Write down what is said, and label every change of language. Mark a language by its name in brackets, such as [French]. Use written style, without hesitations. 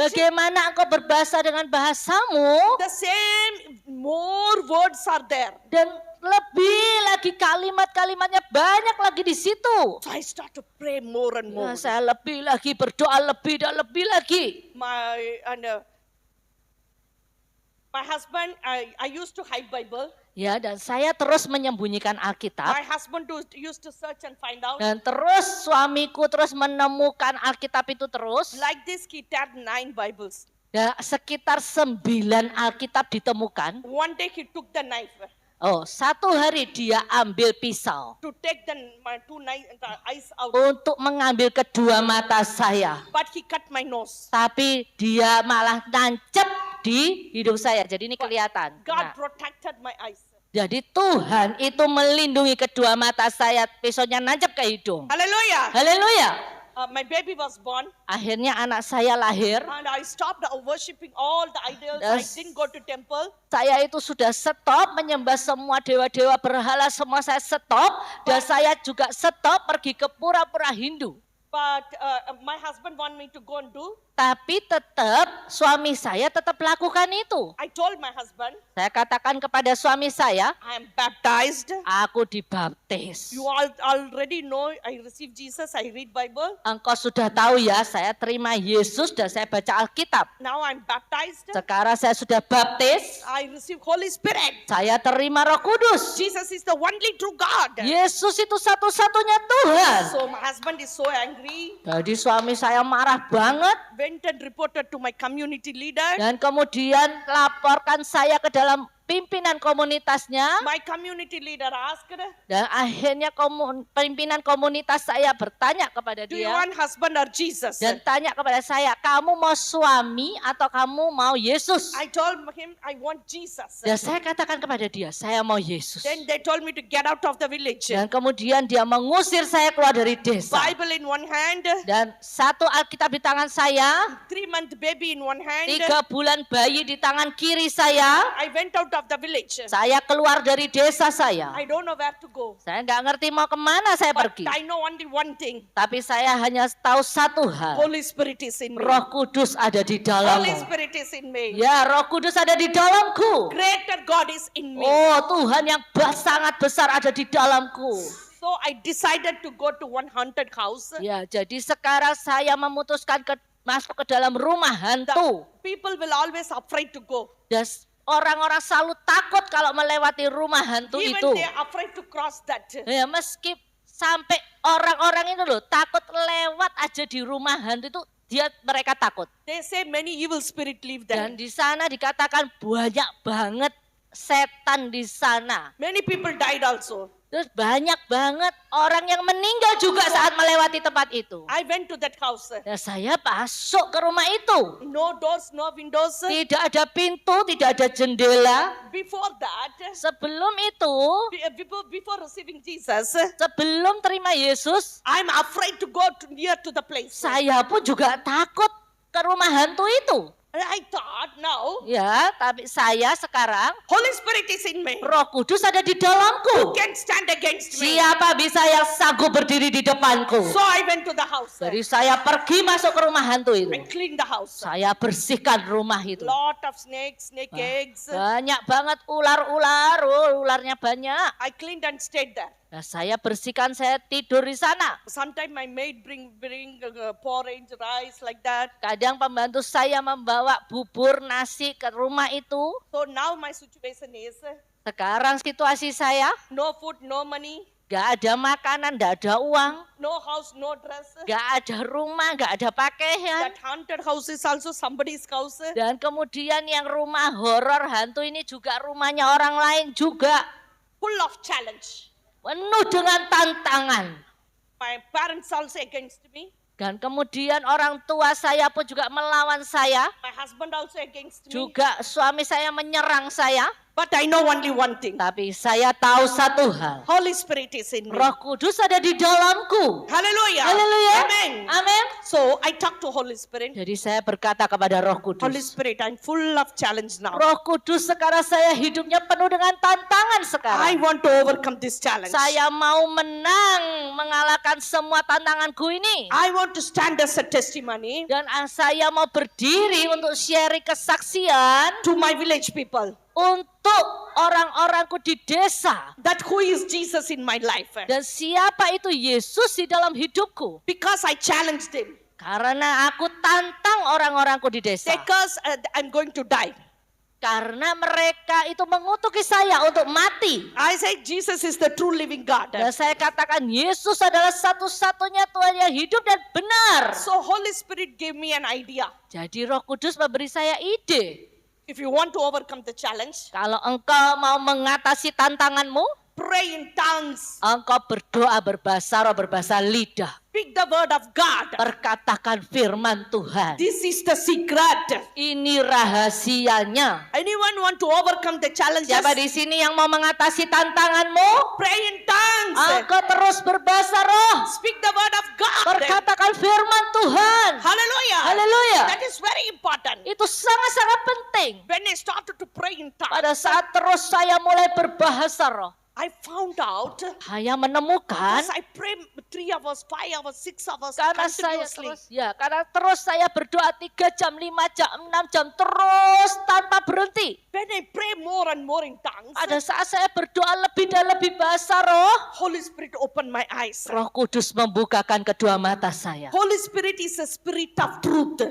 [Indonesian] Bagaimana engkau berbahasa dengan bahasamu. [English] The same, more words are there. [Indonesian] Dan lebih lagi kalimat-kalimatnya banyak lagi di situ. [English] So I start to pray more and more. [Indonesian] Nah, saya lebih lagi berdoa lebih dan lebih lagi. [English] My husband, I used to hide Bible. [Indonesian] Ya, dan saya terus menyembunyikan Alkitab. [English] My husband used to search and find out. [Indonesian] Dan terus suamiku terus menemukan Alkitab itu terus. [English] Like this, he had 9 Bibles. [Indonesian] Dan sekitar 9 Alkitab ditemukan. [English] One day he took the knife [Indonesian] Oh, satu hari dia ambil pisau [English] to take the eyes out. [Indonesian] untuk mengambil kedua mata saya. [English] But he cut my nose. [Indonesian] Tapi dia malah nancep di hidung saya. Jadi ini kelihatan. [English] God [Indonesian] Nah, [English] protected my eyes. [Indonesian] jadi Tuhan itu melindungi kedua mata saya. Pisaunya nancep ke hidung. [English] Hallelujah. [Indonesian] Haleluya. [English] My baby was born Akhirnya anak saya lahir. and I stopped worshiping all the idols. I Yes. didn't go to temple. [Indonesian] Saya itu sudah stop menyembah semua dewa-dewa berhala. Semua saya stop. Dan saya juga stop pergi ke pura-pura Hindu. [English] But my husband want me to go and do. [Indonesian] Tapi tetap suami saya tetap lakukan itu. [English] I told my husband, [Indonesian] Saya katakan kepada suami saya, [English] I am baptized. [Indonesian] aku dibaptis. [English] You all already know I received Jesus. I read Bible. [Indonesian] Engkau sudah tahu ya, saya terima Yesus dan saya baca Alkitab. [English] Now I'm baptized. [Indonesian] Sekarang saya sudah baptis, [English] I receive Holy Spirit. [Indonesian] saya terima Roh Kudus. [English] Jesus is the only true God. [Indonesian] Yesus itu satu-satunya Tuhan. [English] So my husband is so angry. [Indonesian] Jadi suami saya marah banget [English] Went and reported to my community leader. [Indonesian] dan kemudian laporkan saya ke dalam pimpinan komunitasnya. [English] My community leader asked, [Indonesian] Dan akhirnya pimpinan komunitas saya bertanya kepada [English] do you [Indonesian] dia. [English] want husband or Jesus? [Indonesian] Dan tanya kepada saya, kamu mau suami atau kamu mau Yesus? [English] I told him I want Jesus. [Indonesian] Dan saya katakan kepada dia, saya mau Yesus. [English] Then they told me to get out of the village. [Indonesian] Dan kemudian dia mengusir saya keluar dari desa. [English] Bible in one hand, [Indonesian] Dan satu Alkitab di tangan saya, [English] 3-month baby in one hand. [Indonesian] 3 bulan bayi di tangan kiri saya. [English] I went out of the village. [Indonesian] Saya keluar dari desa saya. [English] I don't know where to go. [Indonesian] Saya nggak ngerti mau kemana saya [English] But [Indonesian] pergi. [English] I know only one thing. [Indonesian] Tapi saya hanya tahu satu hal. [English] Holy Spirit is in me. [Indonesian] Roh Kudus ada di [English] Holy [Indonesian] dalammu. [English] Spirit is in me. [Indonesian] Ya, Roh Kudus ada di dalamku. [English] Greater God is in me. [Indonesian] Oh, Tuhan yang sangat besar ada di dalamku. [English] So I decided to go to one haunted house. [Indonesian] Ya, jadi sekarang saya memutuskan masuk ke dalam rumah hantu. [English] People will always afraid to go. [Indonesian] Dan orang-orang selalu takut kalau melewati rumah hantu [English] Even [Indonesian] itu. [English] they are afraid to cross that. [Indonesian] Ya, meski sampai orang-orang itu loh takut lewat aja di rumah hantu itu, mereka takut. [English] They say many evil spirit live there. [Indonesian] Dan di sana dikatakan banyak banget setan di sana. [English] Many people died also. [Indonesian] Terus banyak banget orang yang meninggal juga saat melewati tempat itu. [English] I went to that house. [Indonesian] Dan saya masuk ke rumah itu. [English] No doors, no windows. [Indonesian] Tidak ada pintu, tidak ada jendela. [English] Before that, [Indonesian] Sebelum itu, [English] before receiving Jesus, [Indonesian] sebelum terima Yesus, [English] I'm afraid to go near to the place. [Indonesian] saya pun juga takut ke rumah hantu itu. [English] I thought, now, [Indonesian] Ya, tapi saya sekarang, [English] Holy Spirit is in me. [Indonesian] Roh Kudus ada di dalamku. [English] Can stand against me. [Indonesian] Siapa bisa yang sanggup berdiri di depanku? [English] So I went to the house. [Indonesian] Jadi saya pergi masuk ke rumah hantu [English] I [Indonesian] itu. [English] cleaned the house. [Indonesian] Saya bersihkan rumah itu. [English] Lot of snakes, snake eggs. [Indonesian] Banyak banget ular-ular, ularnya banyak. [English] I cleaned and stayed there. [Indonesian] Nah, saya bersihkan, saya tidur di sana. [English] Sometimes my maid bring porridge, rice like that. [Indonesian] Kadang pembantu saya membawa bubur, nasi ke rumah itu. [English] So now my situation is [Indonesian] Sekarang situasi saya, [English] no food, no money, [Indonesian] gak ada makanan, gak ada uang, [English] no house, no dress. [Indonesian] gak ada rumah, gak ada pakaian. [English] That haunted house is also somebody's house. [Indonesian] Dan kemudian yang rumah horor hantu ini juga rumahnya orang lain juga. [English] Full of challenge. [Indonesian] Penuh dengan tantangan. [English] My parents also against me. [Indonesian] Dan kemudian orang tua saya pun juga melawan saya. [English] My husband also against me. [Indonesian] Juga suami saya menyerang saya. [English] But I know only one thing. [Indonesian] Tapi saya tahu satu hal. [English] Holy Spirit is in me. [Indonesian] Roh Kudus ada di dalamku. [English] Hallelujah. [Indonesian] Haleluya. [English] Amen. [Indonesian] Amin. [English] So I talk to Holy Spirit. [Indonesian] Jadi saya berkata kepada Roh [English] Holy [Indonesian] Kudus. [English] Spirit, I'm full of challenge now. [Indonesian] Roh Kudus, sekarang saya hidupnya penuh dengan tantangan [English] I [Indonesian] sekarang. [English] want to overcome this challenge. [Indonesian] Saya mau menang, mengalahkan semua tantanganku ini. [English] I want to stand as a testimony [Indonesian] Dan saya mau berdiri untuk sharing kesaksian [English] to my village people [Indonesian] untuk orang-orangku di desa. [English] that who is Jesus in my life. [Indonesian] Dan siapa itu Yesus di dalam hidupku. [English] Because I challenged him. [Indonesian] Karena aku tantang orang-orangku di desa. [English] Because I'm going to die. [Indonesian] Karena mereka itu mengutuki saya untuk mati. [English] I say Jesus is the true living God. [Indonesian] Dan saya katakan Yesus adalah satu-satunya Tuhan yang hidup dan benar. [English] So Holy Spirit gave me an idea. [Indonesian] Jadi Roh Kudus memberi saya ide. [English] If you want to overcome the challenge, [Indonesian] Kalau engkau mau mengatasi tantanganmu, [English] pray in tongues. [Indonesian] engkau berdoa berbahasa roh, berbahasa lidah. [English] Speak the word of God. [Indonesian] Perkatakan firman Tuhan. [English] This is the secret. [Indonesian] Ini rahasianya. [English] Anyone want to overcome the challenges? [Indonesian] Siapa di sini yang mau mengatasi tantanganmu? [English] Pray in tongues. [Indonesian] Engkau terus berbahasa roh. [English] Speak the word of God. [Indonesian] Perkatakan firman Tuhan. [English] Hallelujah. [Indonesian] Haleluya. [English] That is very important. [Indonesian] Itu sangat-sangat penting. [English] When I started to pray in tongues, [Indonesian] Pada saat terus saya mulai berbahasa roh, [English] I found out [Indonesian] saya menemukan [English] as I pray 3 hours, 5 hours, 6 hours [Indonesian] karena saya [English] continuously. [Indonesian] terus saya berdoa 3 jam, 5 jam, 6 jam terus tanpa berhenti. [English] When I pray more and more in tongues, [Indonesian] Pada saat saya berdoa lebih dan lebih bahasa roh, [English] Holy Spirit opened my eyes. [Indonesian] Roh Kudus membukakan kedua mata saya. [English] Holy Spirit is a spirit of truth.